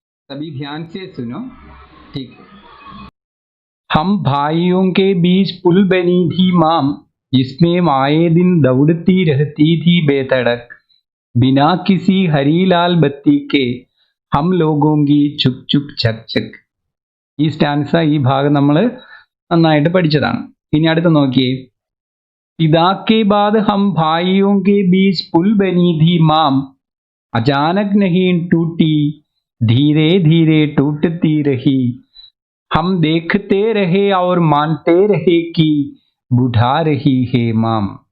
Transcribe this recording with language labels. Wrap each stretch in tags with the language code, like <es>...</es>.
<hi>सभी ध्यान से सुनो। ठीक है। हम भाइयों के बीच पुल बनी थी माम, जिसमें आए दिन दौड़ती रहती थी बेधड़क। बिना किसी हरी लाल बत्ती के हम लोगों की ചുക് ചുക് ചക് ചക്.</hi> <ml>ഈ സ്റ്റാൻസ ഈ ഭാഗം നമ്മൾ നന്നായിട്ട് പഠിച്ചതാണ്. ഇനി അടുത്ത് നോക്കിയേ.</ml> <hi>पिता के बाद हम भाइयों के बीच पुल बनी थी माम, अचानक नहीं टूटी, धीरे धीरे टूटती रही। हम देखते रहे और मानते रहे कि बुढ़ा रही है माम।</hi>